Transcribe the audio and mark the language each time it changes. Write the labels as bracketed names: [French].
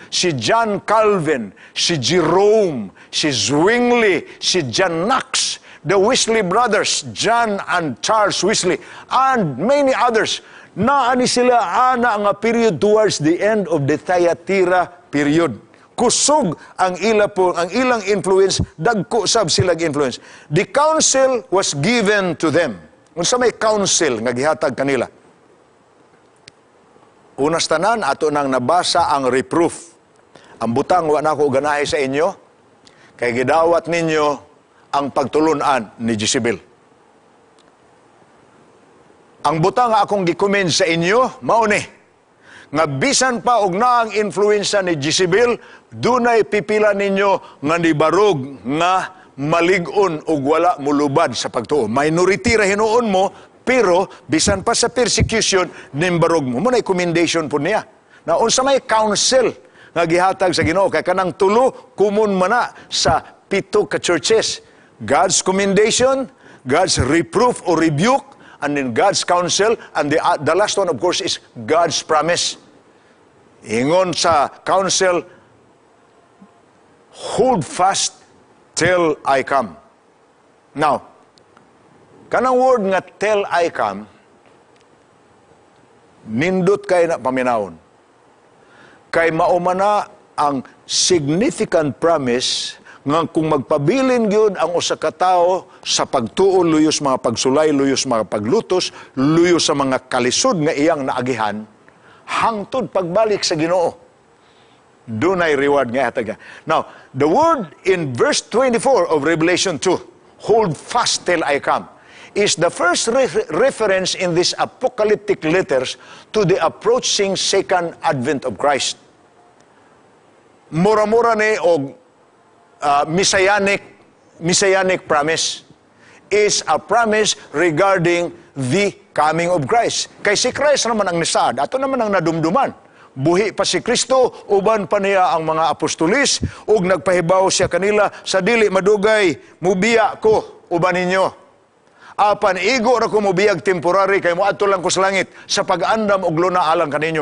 [English] Si John Calvin, si Jerome, si Zwingli, si John Knox, the Wesley brothers, John and Charles Wesley, and many others. [Cebuano] Naani sila ana nga period towards the end of the Thyatira period. Kusog ang ilang influence, dagko sab silang influence. [English] The counsel was given to them. [Cebuano] Unsa may counsel nga gihatag kanila? Unas tanan ato nang nabasa ang reproof. Ang butang wa nako ganahe sa inyo kay gidawat ninyo ang pagtulunan ni Jezebel. Ang butang nga akong gikomen sa inyo mao ni nga bisan pa og naang influensya ni Jezebel, dunay pipila ninyo nga nibarog nga malig-on og wala mulubad sa pagtuo. Minority ra hinuon mo, pero bisan pa sa persecution, nimbarog mo. Muna'y commendation po niya. Na unsa may counsel nga gihatag sa Ginoo kay kanang tulo kumun man na sa 7 ka churches. [English] God's commendation, God's reproof or rebuke, and then God's counsel, and the last one of course is God's promise. [Cebuano] Ingon sa counsel, [English] hold fast till I come. [Cebuano] Now, kanang word nga [English] till I come, [Cebuano] nindot kay na paminawon. Kay maumana ang significant promise nga kung magpabilin gyud ang usa ka tawo sa pagtuo luyos mga pagsulay, luyos mga paglutos, luyos sa mga kalisod nga iyang naagihan, hangtod pagbalik sa Ginoo, dunay reward nga hataga. [English] Now, the word in verse 24 of Revelation 2, hold fast till I come, is the first reference in these apocalyptic letters to the approaching second advent of Christ. [Cebuano] Mura-mura ni og [English] messianic promise is a promise regarding the coming of Christ. [Cebuano] Kay si Christ naman ang nisaad, ato naman ang nadumduman. Buhi pa si Kristo, uban pa niya ang mga apostolis, ug nagpahibaw siya kanila, sa dili madugay, mubiya ko, uban ninyo. Apan igo ra ko mubiyag temporary, kay moadto lang ko sa langit, sa pag-andam og luna alang kaninyo.